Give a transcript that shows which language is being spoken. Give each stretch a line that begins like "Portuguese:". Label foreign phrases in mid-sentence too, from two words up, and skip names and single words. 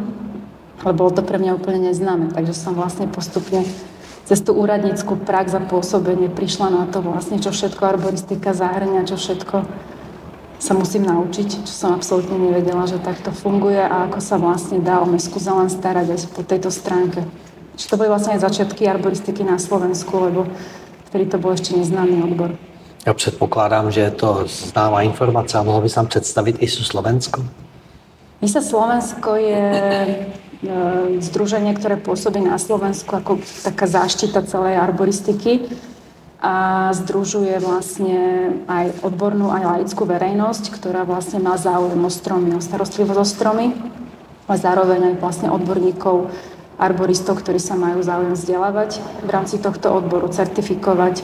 Slovak: Ale bolo to pre mňa úplne neznáme, takže som vlastne postupne cez tú úradnícku prax a pôsobenie prišla na to vlastne, čo všetko arboristika zahrňa, čo všetko sa musím naučiť, čo som absolútne nevedela, že takto funguje a ako sa vlastne dá o mestskú zeleň starať aj po tejto stránke. Čiže to boli vlastne aj začiatky arboristiky na Slovensku, lebo vtedy to bol ešte neznámy odbor.
Czech: Já předpokládám, že je to známá informace a mohla bys nám představit ISU Slovensko?
Slovak: ISA Slovensko je združenie, ktoré pôsobí na Slovensku ako taká záštita celej arboristiky a združuje vlastne aj odbornú, aj laickú verejnosť, ktorá vlastne má záujem o stromy, o starostlivosť o stromy a zároveň aj vlastne odborníkov, arboristov, ktorí sa majú záujem vzdelávať v rámci tohto odboru, certifikovať.